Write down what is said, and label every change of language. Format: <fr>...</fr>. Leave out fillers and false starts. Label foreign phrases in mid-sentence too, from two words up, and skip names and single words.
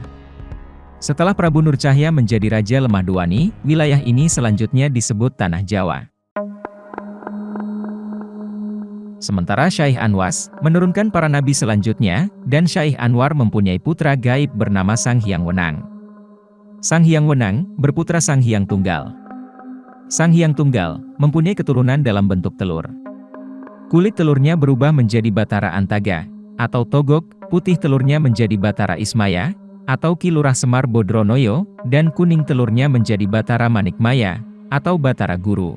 <id>Setelah Prabu Nur Cahya menjadi raja Lemah Dewani, wilayah ini selanjutnya disebut Tanah Jawa. Sementara Syaikh Anwas menurunkan para nabi selanjutnya, dan Syaikh Anwar mempunyai putra gaib bernama Sang Hyang Wenang. Sang Hyang Wenang berputra Sang Hyang Tunggal. Sang Hyang Tunggal mempunyai keturunan dalam bentuk telur. Kulit telurnya berubah menjadi Batara Antaga, atau Togok, putih telurnya menjadi Batara Ismaya, atau Ki Lurah Semar Bodronoyo, dan kuning telurnya menjadi Batara Manikmaya, atau Batara Guru.</id>